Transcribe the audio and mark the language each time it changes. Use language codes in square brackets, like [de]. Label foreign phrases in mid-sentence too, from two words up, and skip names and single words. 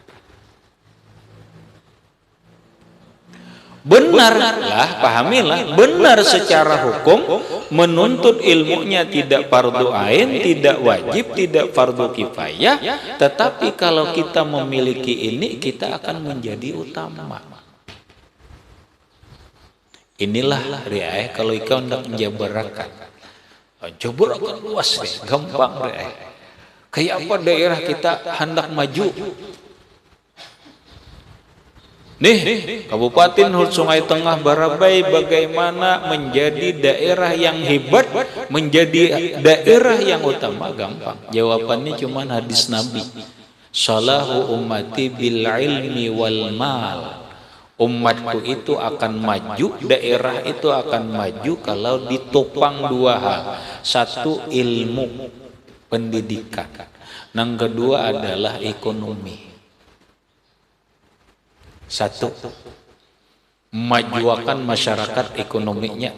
[id] Benarlah, pahamilah, benar secara hukum menuntut ilmunya tidak fardu ain, tidak wajib, tidak fardu kifayah, tetapi kalau kita memiliki ini kita akan menjadi utama. [bjn] Inilah riayah kalau ikau hendak menjabarakan. Jabarakan luas nih, gampang riayah. Kayak apa daerah kita hendak maju? [id] Nih, Kabupaten Hulu Sungai Tengah Barabai bagaimana menjadi daerah yang hebat, menjadi daerah yang utama? Gampang. Jawabannya cuma hadis Nabi. [ar] صلاح أمتي بالعلم والمال. [id] Umatku itu akan maju, daerah itu akan maju kalau ditopang dua hal. Satu, ilmu, pendidikan. Yang kedua adalah ekonomi. Satu, memajukan masyarakat ekonominya.